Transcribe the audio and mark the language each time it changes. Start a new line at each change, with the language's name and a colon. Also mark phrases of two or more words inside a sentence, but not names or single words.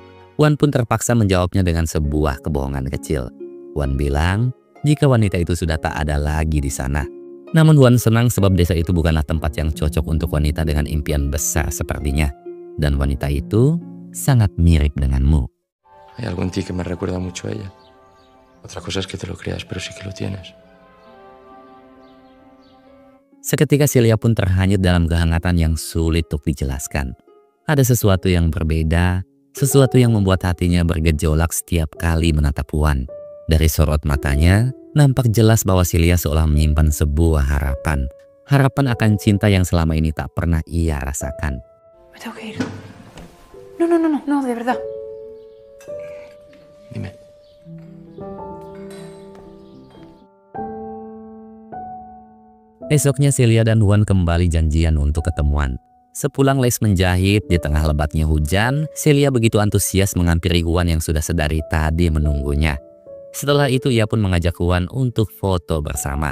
Indonesian: Juan pun terpaksa menjawabnya dengan sebuah kebohongan kecil. Juan bilang jika wanita itu sudah tak ada lagi di sana. Namun Juan senang sebab desa itu bukanlah tempat yang cocok untuk wanita dengan impian besar sepertinya. Dan wanita itu sangat mirip denganmu.
Spanish: Hay algo en ti que me recuerda mucho a ella. Otra cosa es que te lo creas, pero sí que lo tienes.
Indonesian: Seketika Celia pun terhanyut dalam kehangatan yang sulit untuk dijelaskan. Ada sesuatu yang berbeda, sesuatu yang membuat hatinya bergejolak setiap kali menatap Juan. Dari sorot matanya, nampak jelas bahwa Celia seolah menyimpan sebuah harapan. Harapan akan cinta yang selama ini tak pernah ia rasakan.
Spanish: Me tengo que ir. No, de verdad. Dime.
Indonesian: Esoknya Celia dan Juan kembali janjian untuk ketemuan. Sepulang les menjahit di tengah lebatnya hujan, Celia begitu antusias menghampiri Juan yang sudah sedari tadi menunggunya. Setelah itu ia pun mengajak Juan untuk foto bersama.